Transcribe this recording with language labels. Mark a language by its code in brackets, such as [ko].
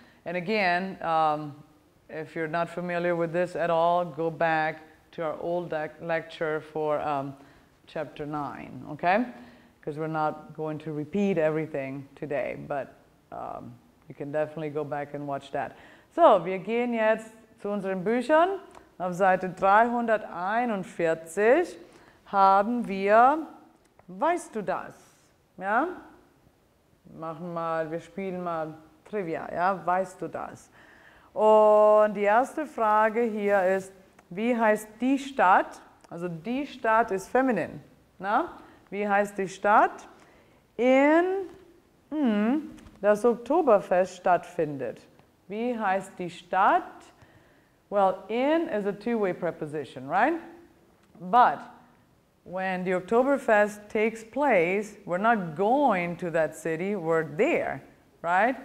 [en] And again, if you're not familiar with this at all, go back to our old lecture for chapter 9, okay? Because we're not going to repeat everything today, but you can definitely go back and watch that. [de] So, wir gehen jetzt zu unseren Büchern. Auf Seite 341 haben wir Weißt du das? Ja? Wir spielen mal Trivia, ja? Weißt du das? Und die erste Frage hier ist, wie heißt die Stadt? Also die Stadt ist feminin. Na? Wie heißt die Stadt, in das Oktoberfest stattfindet? Wie heißt die Stadt? [en] Well, in is a two-way preposition, right? But when the Oktoberfest takes place, we're not going to that city, we're there, right?